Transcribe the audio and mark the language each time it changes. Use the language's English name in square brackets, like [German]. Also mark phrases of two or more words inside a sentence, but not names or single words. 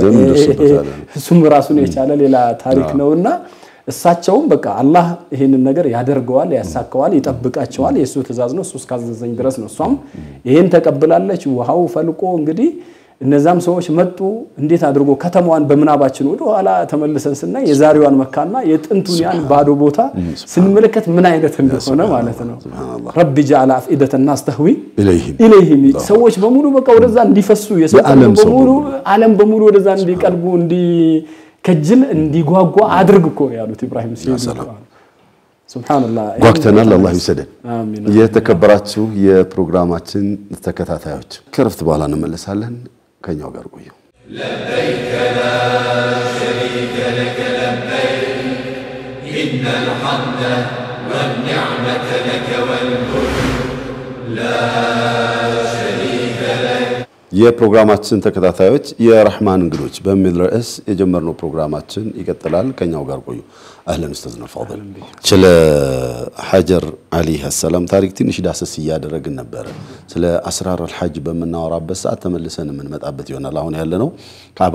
[Amharic] እሱም ራሱን የቻለ ሌላ ታሪክ ነውና እሳቸውም በቃ አላህ ይሄንን ነገር ያደርገዋል ያሳካዋል ይጠብቃቸዋል የሱ ትእዛዝ ነው እሱ እስካዘዘኝ ድረስ ነው እሷም ይሄን ተቀበላለች ውሃው ፈልቆ እንግዲህ እነዛም ሰዎች መጡ እንዴት አድርጎ ከተማዋን በመናባችን ወደ ኋላ ተመልሰን ስናይ የዛሬዋን መካና የጥንቱን ያን ባዶ ቦታ ስንመለከት ምን አይነት እንደሆነ ማለት ነው [Arabic] رب جعل أفئدة الناس تهوي إليهم [Amharic] ሰዎች በሙሉ በቃ ወደዛ እንዲፈሱ ዓለም በሙሉ ወደዛ እንዲቀርቡ እንዲከጅል እንዲጓጓ አድርግ እኮ ያሉት ኢብራሂም ሲሉ ሱብሃንአላህ ወቅተናል አላህ ይሰደን አሜን የተከበራችሁ የፕሮግራማችን ተከታታዮች ከረፍት በኋላ እንመለሳለን ከኛው ጋር ቆዩ [Arabic] لبيك لا شريك لك لبيك إن الحمد والنعمة لك والملك لا شريك لك [Amharic] የፕሮግራማችን ተከታታዮች የረህማን እንግዶች በሚል ርዕስ የጀመርነው ፕሮግራማችን ይቀጥላል ከኛው ጋር ቆዩ [Arabic] أهلا أستاذنا فضل [Amharic] ስለ ሐጀር [Arabic] عليه السلام [Amharic] ታሪክ ትንሽ ዳሰስ ያደረግን ነበር ስለ [Arabic] أسرار الحج [Amharic] በመናወራበት ሰዓት ተመልሰን እንመጣበት ይሆናል አሁን ያለነው ካባ